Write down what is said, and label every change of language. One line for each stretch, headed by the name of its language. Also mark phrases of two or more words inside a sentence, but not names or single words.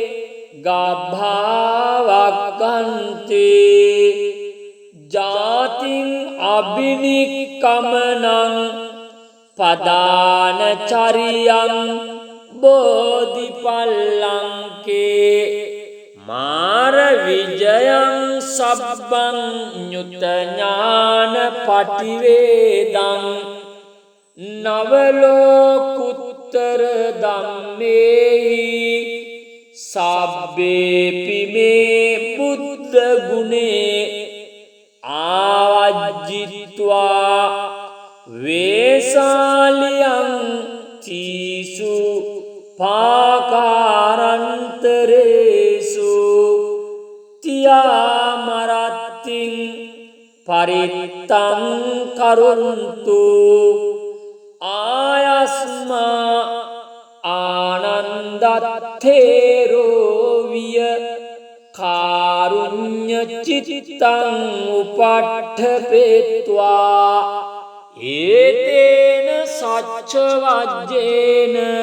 Pali: ගභාවක්ඛන්තේ ජාතින් අබිනික්කමනං පදාන චරියං බෝධිපල්ලංකේ මාර විජයං සබ්බං ඤුත ඥාන පටිවේදං නවලෝකුත්තර ධම්මේහි සබ්බේපි මේ බුද්ධ ගුණේ ආවජ්ජිත්වා වේසාලියං තීසු පාකාරන්තරේසු තියාමරත්තින් පරිත්තං කරුන්තු ආයස්මා ආනන්දත්තේරෝ විය කාරුඤ්ඤ චිත්තං උපට්ඨපේत्वा ඒතේන සච්ච වජ්ජේන